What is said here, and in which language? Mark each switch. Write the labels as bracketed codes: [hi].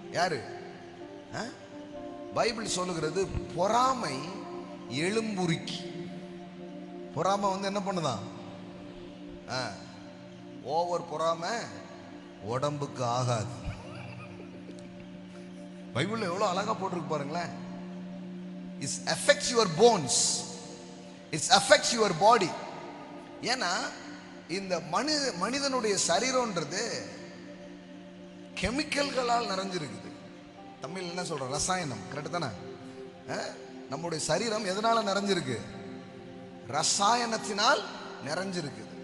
[ta] யாரு? பைபிள் சொல்லுகிறது, பொறாமை எலும்புருக்கி. பொறாமை வந்து என்ன பண்ணுதான்? ஓவர் பொறாமை உடம்புக்கு ஆகாது. பைபிள்ல எவ்வளவு அழகா போட்டிருக்கு பாருங்களேன். [en] It affects your bones, it affects your body. [ta] ஏன்னா இந்த மனிதனுடைய சரீரம்ன்றது கெமிக்கல்களால் நிறைஞ்சிருக்குது. தமிழ் என்ன சொல்றோம்? ரசாயனம். கரெக்ட் தானே? நம்முடைய சரீரம் எதனால நிறைஞ்சிருக்கு? ரசாயனத்தினால் நிறைஞ்சிருக்கு.